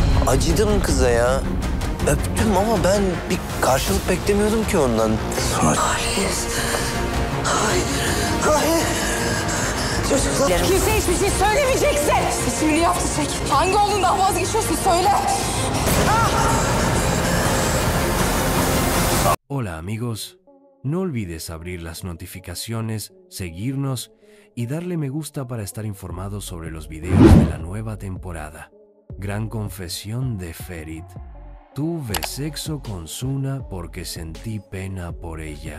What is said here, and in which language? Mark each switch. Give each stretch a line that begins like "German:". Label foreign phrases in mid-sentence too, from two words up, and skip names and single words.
Turkish: acıdım kıza ya. Öptüm ama ben bir karşılık beklemiyordum ki ondan. Hayır. Hayır. Hayır. Çocuklar. Kimse hiçbir şey söylemeyeceksin. Seçimini yaptı Çek. Hangi oğlundan vazgeçiyorsun söyle.
Spanish: Hola amigos, no olvides abrir las notificaciones, seguirnos y darle me gusta para estar informado sobre los videos de la nueva temporada. Gran confesión de Ferit. Tuve sexo con Suna porque sentí pena por ella.